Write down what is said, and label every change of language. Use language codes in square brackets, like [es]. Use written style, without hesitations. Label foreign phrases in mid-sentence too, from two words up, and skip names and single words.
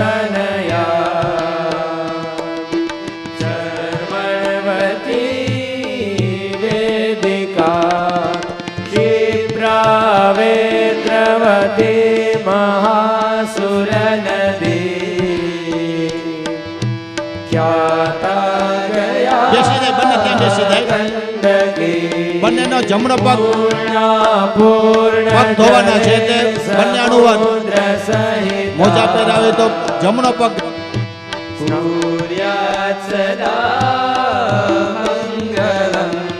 [sa] तनया चर्मणवती वेदिका क्षिप्रा वेत्रवती महासुर नदी ख्याता गया [gu] બેસી જાય બંને ત્યાં બેસી જાય. બંનેનો જમણો પગ પગ ધોવાના છે તે બંને અનુવાદ. મોજા પહેરાવે તો જમણો પગ. [sa] सूर्यात सदा मंगलम